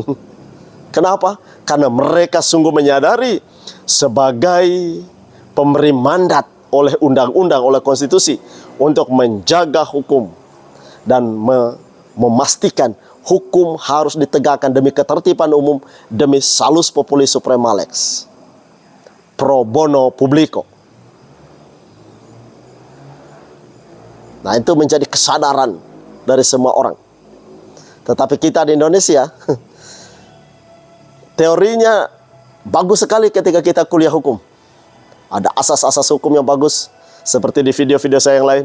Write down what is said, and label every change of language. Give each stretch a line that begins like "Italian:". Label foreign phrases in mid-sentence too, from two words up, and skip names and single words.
Indonesian: Kenapa? Karena mereka sungguh menyadari sebagai pemberi mandat oleh undang-undang, oleh konstitusi untuk menjaga hukum dan memastikan hukum harus ditegakkan demi ketertiban umum, demi
Latin: salus populi suprema lex, pro bono publico.
Indonesian: Nah, itu menjadi kesadaran dari semua orang. Tetapi kita di Indonesia, teorinya bagus sekali ketika kita kuliah hukum. Ada asas-asas hukum yang bagus, seperti di video-video saya yang lain.